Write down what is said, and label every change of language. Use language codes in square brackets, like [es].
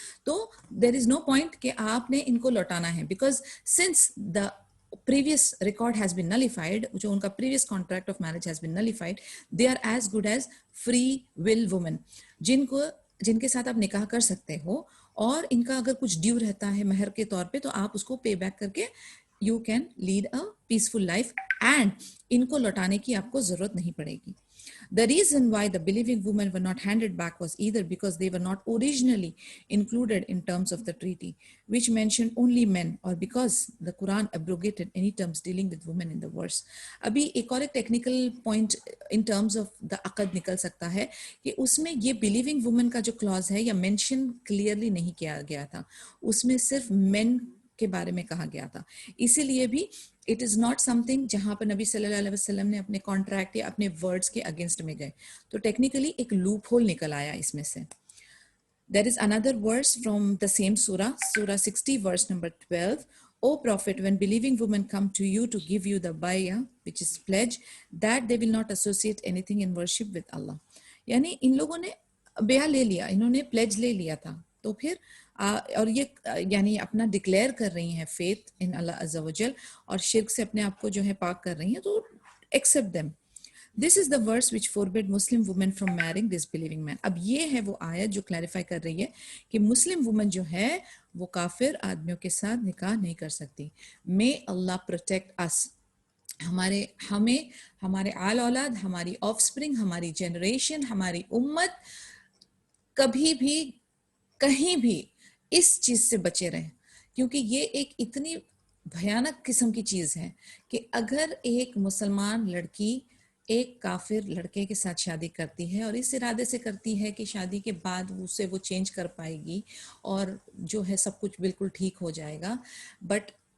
[ur] تو دیر از نو پوائنٹ کہ آپ نے ان کو لوٹانا ہے, [en] because since the previous record has been nullified, [ur] جو ان کا [en] previous contract of marriage has been nullified, they are as good as free will women, [ur] جن کے ساتھ آپ نکاح کر سکتے ہو, اور ان کا اگر کچھ ڈیو رہتا ہے مہر کے طور پہ تو آپ اس کو پے بیک کر کے [en] you can lead a peaceful life, [ur] and ان کو لوٹانے کی آپ کو ضرورت نہیں پڑے گی. [en] The reason why the believing women were not handed back was either because they were not originally included in terms of the treaty, which mentioned only men, or because the Quran abrogated any terms dealing with women in the verse. [ur] ابھی ایک اور ایک technical point in terms of the عقد نکل سکتا ہے کہ اس میں یہ believing women کا جو clause ہے یا mention clearly نہیں کیا گیا تھا, اس میں صرف men کے بارے میں کہا گیا تھا. اسی لیے بھی [en] it is not something [ur] جہاں پر نبی صلی اللہ علیہ وسلم نے اپنے کانٹریکٹ یا اپنے ورڈز کے اگینسٹ میں گئے, تو ٹیکنیکلی ایک لوپ ہول نکل آیا اس میں سے. [en] There is another verse from the same surah, surah 60 verse number 12. O prophet, when believing women come to you to give you the bay'ah, which is pledge, that they will not associate anything in worship with Allah. [ur] یعنی ان لوگوں نے بیعہ لے لیا, انہوں نے please لے لیا تھا, تو پھر اور یہ یعنی اپنا ڈکلیئر کر رہی ہیں فیتھ ان اللہ عز و جل, اور شرک سے اپنے آپ کو جو ہے پاک کر رہی ہیں, تو [en] Accept them. This is the verse which forbade Muslim women from marrying disbelieving men. [ur] اب یہ ہے وہ آیت جو کلیریفائی کر رہی ہے کہ مسلم وومن جو ہے وہ کافر آدمیوں کے ساتھ نکاح نہیں کر سکتی. [en] May Allah protect us. [ur] ہمیں, ہمارے آل اولاد, ہماری آف سپرنگ, ہماری جنریشن, ہماری امت کبھی بھی کہیں بھی اس چیز سے بچے رہیں, کیونکہ یہ ایک اتنی بھیانک قسم کی چیز ہے کہ اگر ایک مسلمان لڑکی ایک کافر لڑکے کے ساتھ شادی کرتی ہے اور اس ارادے سے کرتی ہے کہ شادی کے بعد اسے وہ چینج کر پائے گی اور جو ہے سب کچھ بالکل ٹھیک ہو جائے گا, بٹ